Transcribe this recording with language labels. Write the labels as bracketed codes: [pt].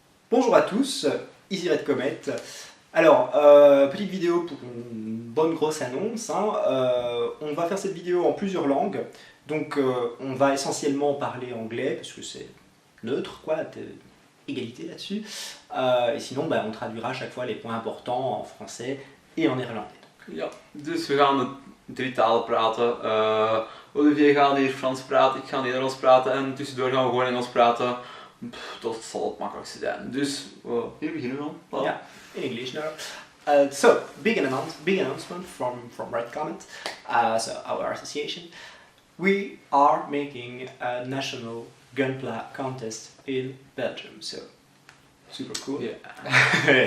[fr] Bonjour à tous, ici Red Comet. Alors, petite vidéo pour une bonne grosse annonce. On va faire cette vidéo en plusieurs langues. Donc, on va essentiellement parler anglais parce que c'est neutre, quoi, égalité là-dessus. Et sinon, on traduira à chaque fois les points importants en français et en néerlandais. [nl] Ja, dus we gaan de drie talen praten. Olivier gaat hier Frans praten, ik ga Nederlands praten en tussendoor gaan we gewoon Engels praten. Dat zal het makkelijkste zijn. Dus hier beginnen we dan. [fr] Voilà. [en] Yeah, in English now. So, big announcement from Red Comet, so our association. We are making a national gunpla contest in Belgium, so super cool. Yeah.